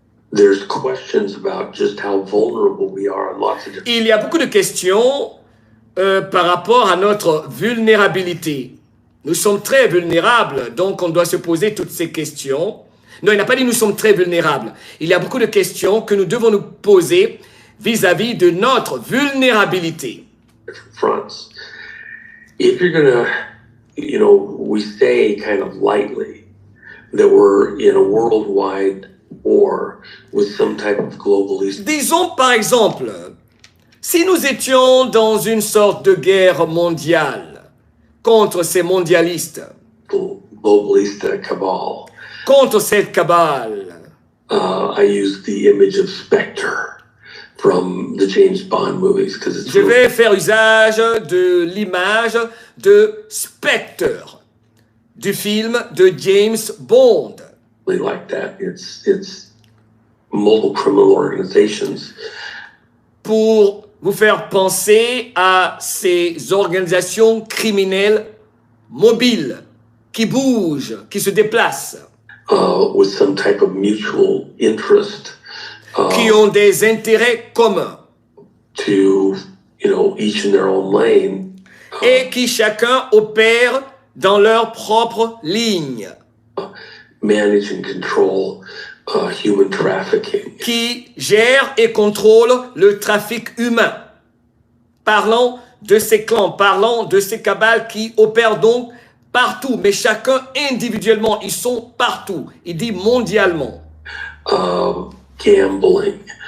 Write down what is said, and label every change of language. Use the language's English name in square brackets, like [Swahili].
[English] There's questions about just how vulnerable we are in lots of different... [French] Il y a beaucoup de questions par rapport à notre vulnérabilité. Nous sommes très vulnérables, donc on doit se poser toutes ces questions. Non, il n'a pas dit nous sommes très vulnérables. Il y a beaucoup de questions que nous devons nous poser vis-à-vis de notre vulnérabilité. [English] Fronts. If you're gonna, we say kind of lightly that we're in a worldwide war with some type of globalist. [French] Disons par exemple, si nous étions dans une sorte de guerre mondiale contre ces mondialistes, [English] Globalist cabal. [French] contre cette cabale. [English] I use the image of Spectre from the James Bond movies because it's. [French] Je vais faire usage de l'image de Spectre du film de James Bond. [English] Really like that. It's multiple criminal organizations. [French] Pour vous faire penser à ces organisations criminelles mobiles qui bougent, qui se déplacent. [English] With some type of mutual interest. [French] Qui ont des intérêts communs. [English] To, each in their own lane. [French] Et qui chacun opère dans leur propre ligne. [English] Manage and control human trafficking. [French] Qui gère et contrôle le trafic humain. Parlons de ces clans, parlons de ces cabales qui opèrent donc partout, mais chacun individuellement, ils sont partout. Il dit mondialement. [English] Gambling.